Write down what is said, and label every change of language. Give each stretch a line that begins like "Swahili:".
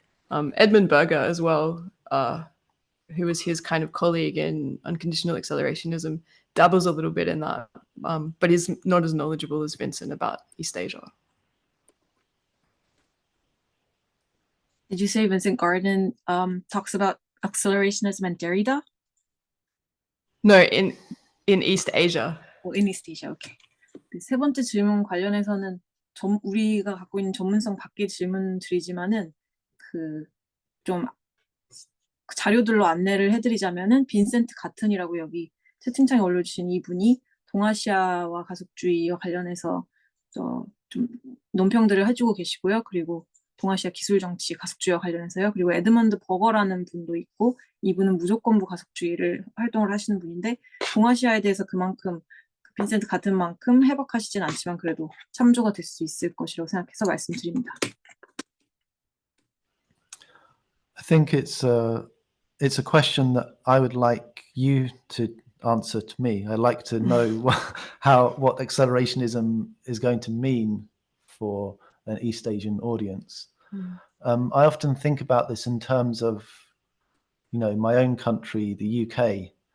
English: Edmund Berger as well, who was his kind of colleague in unconditional accelerationism, dabbles a little bit in that, but is not as knowledgeable as Vincent about East Asia. Did you say Vincent Garten talks about accelerationism and Derrida? No, in East Asia. in East Asia, okay.
Korean: 세 번째 질문 관련해서는 우리가 갖고 있는 전문성 밖의 질문들이지만은 좀 자료들로 안내를 해드리자면은 빈센트 가튼이라고 여기 채팅창에 올려주신 이분이 동아시아와 가속주의와 관련해서 좀 논평들을 해주고 계시고요. 그리고 동아시아 기술정치 가속주의와 관련해서요. 그리고 에드먼드 버거라는 분도 있고 이분은 무조건부 가속주의를 활동을 하시는 분인데 동아시아에 대해서 그만큼 빈센트 같은 만큼 해박하시진 않지만 그래도 참조가 될 수 있을 것이라고 생각해서 말씀드립니다.
English: I think it's a question that I would like you to answer to me. I'd like to know what accelerationism is going to mean for an East Asian audience. I often think about this in terms of, my own country, the UK.